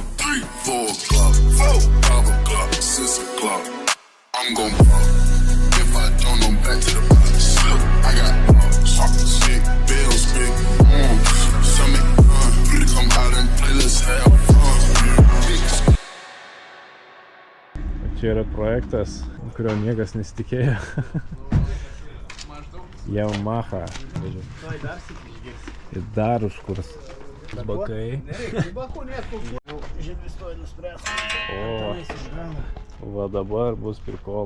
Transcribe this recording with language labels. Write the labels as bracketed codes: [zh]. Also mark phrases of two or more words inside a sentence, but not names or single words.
[en] 3, 4 o'clock. 5 o'clock, 6 o'clock. I'm gon' pop. If I don't know, back to the box. I got sick, bills, big stomach gun. Come out and play, let's have fun. [lt] Čia yra projektas, kurio niekas nesitikėjo. Yamaha. Ir dar užkurs. Bakai. O, va dabar bus prikolų.